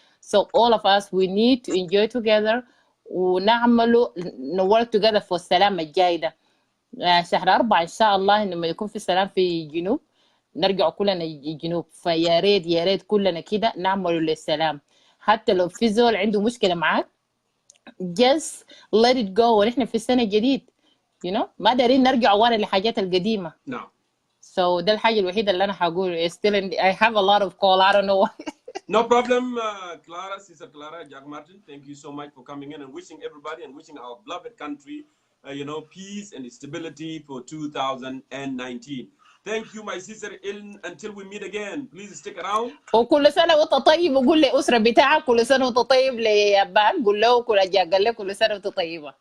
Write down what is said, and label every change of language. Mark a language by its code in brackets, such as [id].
[en] So all of us we need to enjoy together [ar] ونعملوا [en] work together for [ar] السلام الجاي ده. شهر 4 ان شاء الله لما يكون في سلام في الجنوب نرجع كلنا الجنوب، فيا ريت يا ريت كلنا كده نعملوا للسلام. حتى لو في زول عنده مشكله معاك [en] just let it go [ar] ونحن في السنه الجديد ما دارين نرجع ورا للحاجات القديمه. نعم. So ده الحاجة الوحيدة اللي أنا هقول. [en] Still I have a lot of call. I don't know why. No problem, Clara, Sister Clara, Jack Martin. Thank you so much for coming in and wishing everybody and wishing our beloved country, peace and stability for 2019. Thank you, my sister. Until we meet again, please stick around. [ar] وكل سنة وأنت طيب، وقول لأسرة بتاعك كل سنة وأنت طيب، لأبان قول له كل جا قال له كل سنة وأنت طيبة.